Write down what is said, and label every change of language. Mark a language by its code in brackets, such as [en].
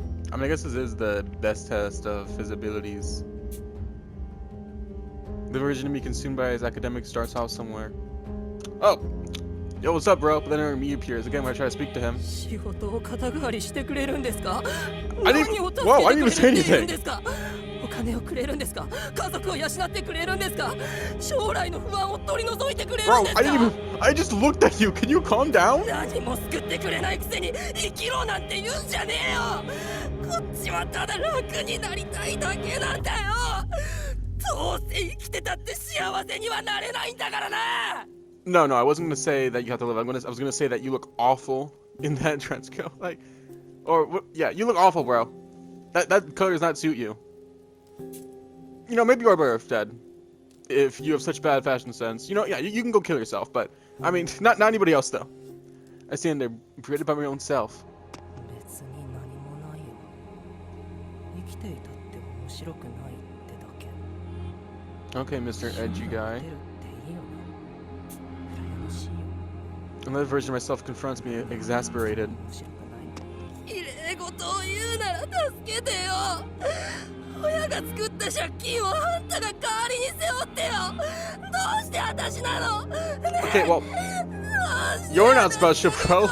[en] I mean, I guess this is the best test of his abilities. The version of me consumed by his academic starts off somewhere. Oh! Yo, what's up, bro? But then me appears again when I try to speak to him. [ja] 仕事を肩代わりしてくれるんですか? [en] I didn't even say anything. [ja] 金をくれるんですか？家族を養ってくれるんですか？将来の不安を取り除いてくれるん [en] Bro, [ja] ですか？ [en] I just looked at you. Can you calm down? [ja] 何も救ってくれないくせに生きろなんて言うんじゃねえよ。こっちはただ楽になりたいだけなんだよ。どうせ生きてたって幸せにはなれないんだからな。 [en] No, I wasn't gonna say that you have to live. I was gonna say that you look awful in that trench coat. Like, or yeah, you look awful, bro. That color does not suit you. You know, maybe you are better off dead. If you have such bad fashion sense, you know, yeah, you can go kill yourself. But I mean, not anybody else though. I stand there, created by my own self. [ja] 別に何もないよ。生きていたって面白くないってだけ。 [en] Okay, Mr. Edgy guy. [ja] 出るっていいよな。羨ましいよ。 [en] Another version of myself confronts me, exasperated. [ja] 面白くない。綺麗事を言うなら助けてよ。親が作った借金をあんたが代わりに背負ってよ。どうして私なの？ [en] Okay, well, you're not special, bro.